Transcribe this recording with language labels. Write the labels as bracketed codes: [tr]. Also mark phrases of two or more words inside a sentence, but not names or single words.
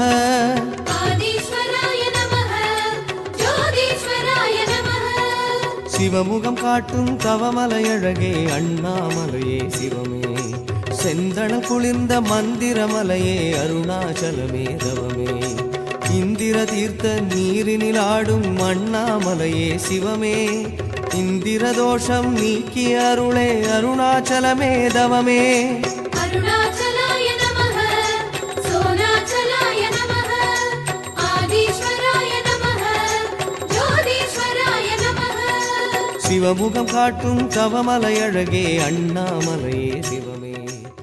[sa] आदिश्वराय नमः, ज्योतिश्वराय नमः. [ta] சிவமுகம் காட்டும் தவமலையழகே அண்ணாமலையே சிவமே, செந்தணல் குளிர்ந்த மந்திரமலையே அருணாச்சலமே தவமே, இந்திர தீர்த்த நீரினில் ஆடும் அண்ணாமலையே சிவமே, இந்திர தோஷம் நீக்கி அருளே அருணாச்சலமே தவமே. [sa] अरुणाचलाय नमः, सोणाचलाय नमः, आदिश्वराय नमः, ज्योतिश्वराय नमः. [ta] சிவமுகம் காட்டும் தவமலையழகே அண்ணாமலையே சிவமே.